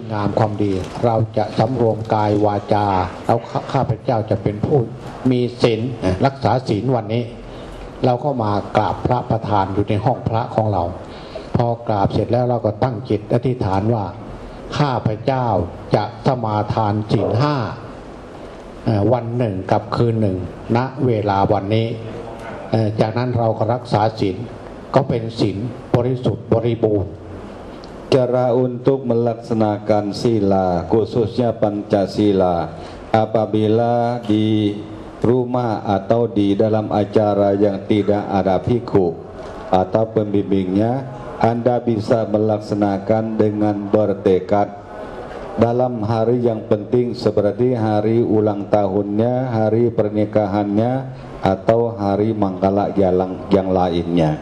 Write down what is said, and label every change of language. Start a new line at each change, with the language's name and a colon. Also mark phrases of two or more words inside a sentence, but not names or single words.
Thai: งามความดีเราจะสำรวมกายวาจาแล้วข้าพเจ้าจะเป็นผู้มีศีลรักษาศีลวันนี้เราก็มากราบพระประธานอยู่ในห้องพระของเราพอกราบเสร็จแล้วเราก็ตั้งจิตอธิษฐานว่าข้าพเจ้าจะสมาทานศีลห้าวันหนึ่งกับคืนหนึ่งณเวลาวันนี้จากนั้นเราก็รักษาศีลก็เป็นศีลบริสุทธิ์บริบูรณ์
Indonesian: Cara untuk melaksanakan sila khususnya Pancasila apabila di rumah atau di dalam acara yang tidak ada bhikkhu atau pembimbingnya, Anda bisa melaksanakan dengan bertekad dalam hari yang penting seperti hari ulang tahunnya, hari pernikahannya, atau hari mangkala yang lainnya.